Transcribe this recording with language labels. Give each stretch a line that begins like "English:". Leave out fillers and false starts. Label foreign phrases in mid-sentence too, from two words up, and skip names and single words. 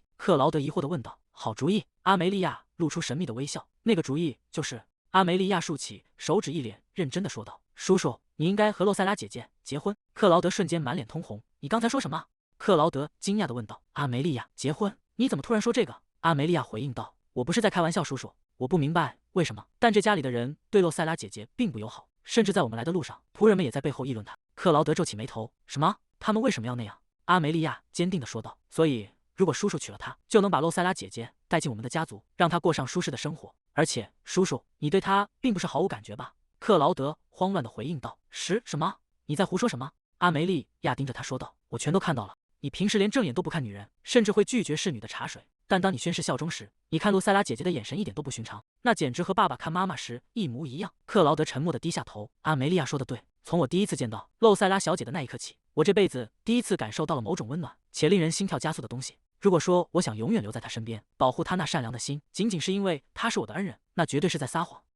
Chinese: 克勞德疑惑地問道：“好主意？”阿梅利亞露出神秘的微笑：“那個主意就是……”阿梅利亞豎起手指，一臉認真地說道：“叔叔，你應該和洛塞拉姐姐結婚。” 克勞德瞬間滿臉通紅：“你剛才說什麼？”克勞德驚訝地問道：“阿梅利亞，結婚？你怎麼突然說這個？” 阿梅利亞回應道：“我不是在開玩笑，叔叔，我不明白為什麼，但這家裡的人對洛塞拉姐姐並不友好，甚至在我們來的路上，僕人們也在背後議論她。” 克勞德皺起眉頭：“什麼？他們為什麼要那樣？” 阿梅利亞堅定地說道：“所以，如果叔叔娶了她，就能把洛塞拉姐姐帶進我們的家族，讓她過上舒適的生活。而且，叔叔，你對她並不是毫無感覺吧？”克勞德慌亂地回應道：“什麼？你在胡說什麼？” 阿梅利亞盯着他說道：“我全都看到了。你平時連正眼都不看女人，甚至會拒絕侍女的茶水。但當你宣誓效忠時，你看洛塞拉姐姐的眼神一點都不尋常，那簡直和爸爸看媽媽時一模一樣。” 克勞德沉默地低下頭。阿梅利亞說得對，從我第一次見到洛塞拉小姐的那一刻起，我這輩子第一次感受到了某種溫暖且令人心跳加速的東西。如果說我想永遠留在她身邊，保護她那善良的心，僅僅是因為她是我的恩人，那絕對是在撒謊。